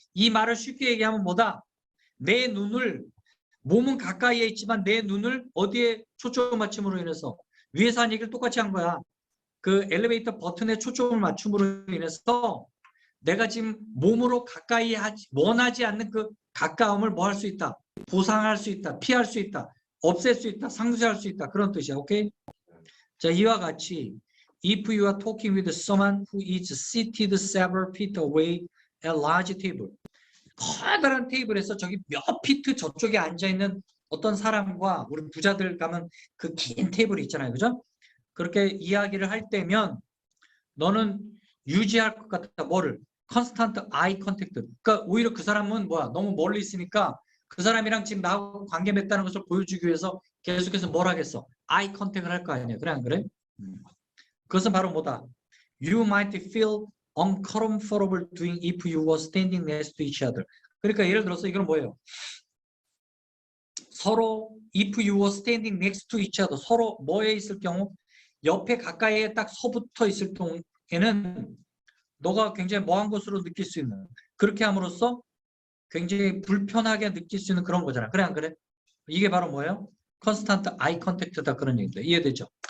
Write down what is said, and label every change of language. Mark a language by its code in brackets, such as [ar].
[ko] 이 말을 쉽게 얘기하면 뭐다? 내 눈을 몸은 가까이에 있지만 내 눈을 어디에 초점 맞춤으로 인해서 위에서 한 얘기를 똑같이 한 거야. 그 엘리베이터 버튼에 초점을 맞춤으로 인해서 내가 지금 몸으로 가까이 원하지 않는 그 가까움을 뭐 할 수 있다? 보상할 수 있다. 피할 수 있다. 없앨 수 있다. 상쇄할 수 있다. 그런 뜻이야. 오케이? 자, 이와 같이 [en] if you are talking with someone who is seated several feet away at a large table. [ko] 커다란 테이블에서 저기 몇 피트 저쪽에 앉아있는 어떤 사람과 우리 부자들 가면 그 긴 테이블이 있잖아요. 그죠? 그렇게 이야기를 할 때면 너는 유지할 것 같다. 뭐를? [en] constant eye contact. [ko] 그러니까 오히려 그 사람은 뭐야? 너무 멀리 있으니까 그 사람이랑 지금 나하고 관계 맺다는 것을 보여주기 위해서 계속해서 뭘 하겠어? eye contact을 할 거 아니야. 그래 안 그래? 그것은 바로 뭐다? [en] You might feel uncomfortable doing if you were standing next to each other. [ko] 그러니까 예를 들어서 이건 뭐예요? 서로 [en] if you were standing next to each other. [ko] 서로 뭐에 있을 경우? 옆에 가까이에 딱 서붙어 있을 경우에는 너가 굉장히 뭐한 것으로 느낄 수 있는 그렇게 함으로써 굉장히 불편하게 느낄 수 있는 그런 거잖아. 그래 안 그래? 이게 바로 뭐예요? [en] constant eye contact [ko] 다 그런 얘기다. 이해되죠?